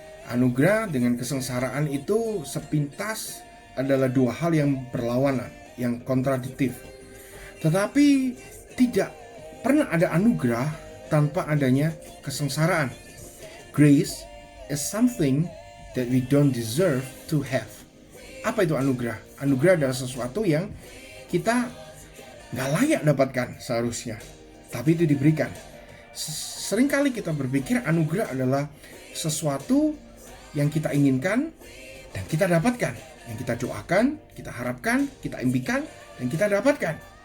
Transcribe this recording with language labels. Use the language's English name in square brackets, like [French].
[Indonesian] Anugerah dengan kesengsaraan itu sepintas adalah dua hal yang berlawanan, yang kontradiktif. Tetapi tidak pernah ada anugerah tanpa adanya kesengsaraan. [English] Grace is something that we don't deserve to have. [Indonesian] Apa itu anugerah? Anugerah adalah sesuatu yang kita gak layak dapatkan seharusnya, tapi itu diberikan. Seringkali kita berpikir anugerah adalah sesuatu yang kita inginkan dan kita dapatkan, yang kita doakan, kita harapkan, kita impikan, dan kita dapatkan.